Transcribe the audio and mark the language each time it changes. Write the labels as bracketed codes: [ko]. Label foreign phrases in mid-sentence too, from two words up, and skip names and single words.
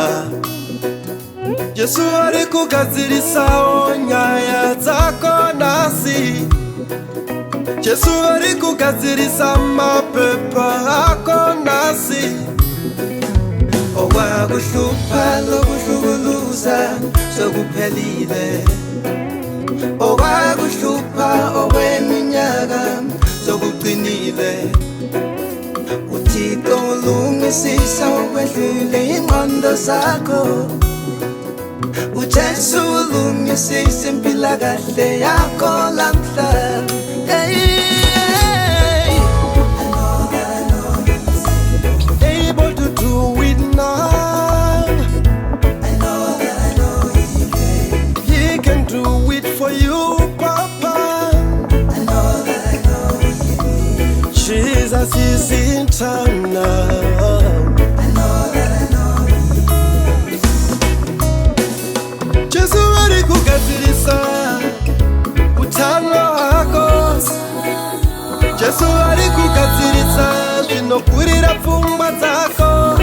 [sn] Jesu ari kugadzirisawo nyaya dzako nhasi. Jesu ari kugadzirisa mapepa ako nhasi. [nd] Okwakuhlupha lokuhlukuluza sokuphelile. Okwakuhlupha okweminyaka sokuqinile. Uthixo ulungisisa okwedlule ingqondo zakho. uJesu ulungisisa impilakahle yakho lamhla. [en] Able to do it now. I know he can do it for you, Papa. I know Jesus is in town now. [sn] Jesu ari kugadzirisa utano hwako. Jesu ari kugadzirisa zvinokurira pfungwa dzako.